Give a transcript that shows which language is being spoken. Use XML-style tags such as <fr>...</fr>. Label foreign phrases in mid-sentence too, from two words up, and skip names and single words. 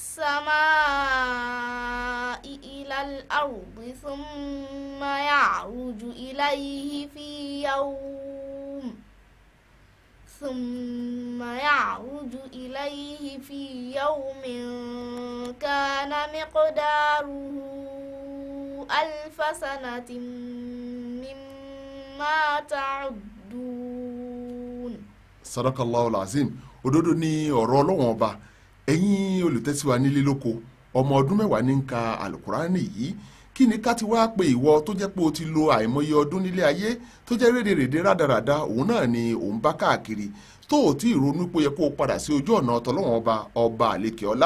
<ar>السماء إلى الأرض ثم يعرج إليه في يوم كان مقداره 1000 سنة مما تعدون. صدق الله العظيم.</ar> <yo>Òdodo ni ọ̀rọ̀ Ọlọ́run ọba. Ẹ̀yin olùtẹ́síwa nílé lóko, ọmọ ọdún 10 ní ń ka Àlùkùránì yìí. Kí ni ká ti wá pé ìwọ tó jẹ́ pé o ti lo àìmọye ọdún nílé ayé tó jẹ́ rédèrèdè rádaràda òun náà ni òun bá káàkiri tó ò tí ì ronú pé ó yẹ kó o padà sí ojú ọ̀nà tọlọ́run ọba àlekè ọlá.</yo>